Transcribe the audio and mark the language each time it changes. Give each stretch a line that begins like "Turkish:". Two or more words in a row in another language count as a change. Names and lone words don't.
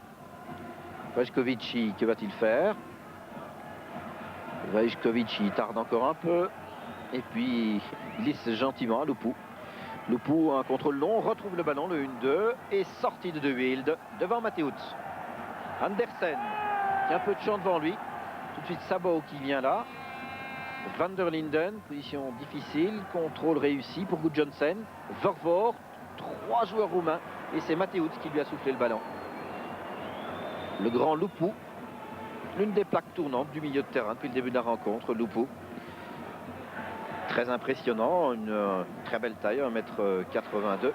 French: Vajkovici, que va-t-il faire? Vajkovici tarde encore un peu. Et puis, il glisse gentiment à Lupu. Lupu, un contrôle long, retrouve le ballon, le 1-2, et sortie de De Wilde devant Mateusz. Andersen, qui a un peu de champ devant lui. Tout de suite, Sabao qui vient là. Van der Linden, position difficile, contrôle réussi pour Gudjonsen. Vervoort, 3 joueurs roumains, et c'est Mateusz qui lui a soufflé le ballon. Le grand Lupu, l'une des plaques tournantes du milieu de terrain depuis le début de la rencontre, Lupu. Très impressionnant, une très belle taille, 1m82.